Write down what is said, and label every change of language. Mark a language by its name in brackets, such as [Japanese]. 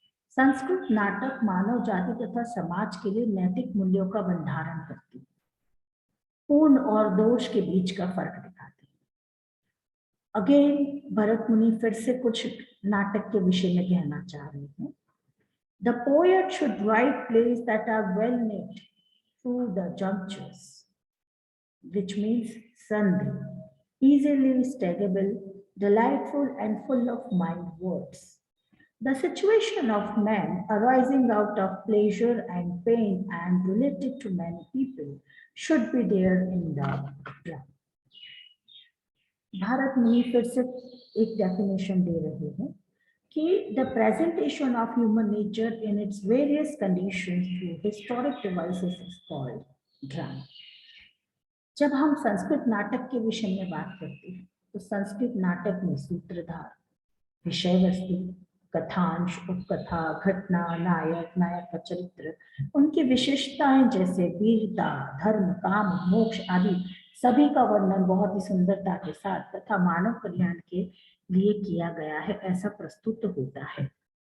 [Hindi] संस्कृत नाटक मानव जाति तथा समाज के लिए नैतिक मूल्यों का भंडारण करती है, पूर्ण और दोष के बीच का फर्क दिखाती है। अगेन भरत मुनि फिर से कुछ नाटक के विषय में कहना चाह रहे हैं। [English] The poet should write plays that are well knit through the junctures, which means sandhi, easily staggable, delightful and full of mild words. The situation of man arising out of pleasure and pain and related to many people should be there in the drama. [Hindi] Bharat मुनि फिर से एक definition दे रहे हैं कि [English] the presentation of human nature in its various conditions through historic devices is called drama. [Hindi] जब हम संस्कृत नाटक के विषय में बात करते हैं तो संस्कृत नाटक में सूत्रधार, विषय वस्तु, कथांश, उपकथा, घटना, नायक, नायक का चरित्र, उनकी विशेषताएं जैसे वीरता, धर्म, काम, मोक्ष आदि सभी का वर्णन बहुत ही सुंदरता के साथ तथा मानव कल्याण के लिए किया गया है, ऐसा प्रस्तुत होता है।